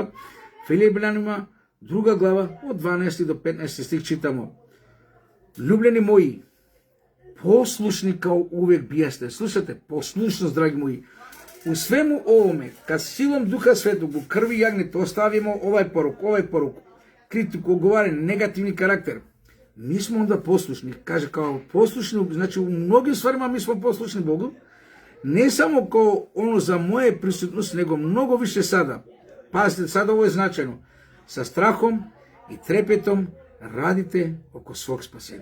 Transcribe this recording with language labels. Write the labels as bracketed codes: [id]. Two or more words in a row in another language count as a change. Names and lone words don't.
[sr] Филиплјанима, друга глава, од 12 до 15 стих читамо. Љубljeni мои, послушни као увек биесте. Слушате, послушност, драги мои. У свему овоме, кад силом Духа Светог, у крви јагнете, оставимо овај порок, критику, оговарење, негативни карактер. Mi smo onda poslušni, kaže kao poslušni, znači u mnogim stvarima mi smo poslušni Bogu, ne samo kao ono za moje prisutnost, nego mnogo više sada. Pazite, sada ovo je značajno. Sa strahom i trepetom radite oko svog spasenja.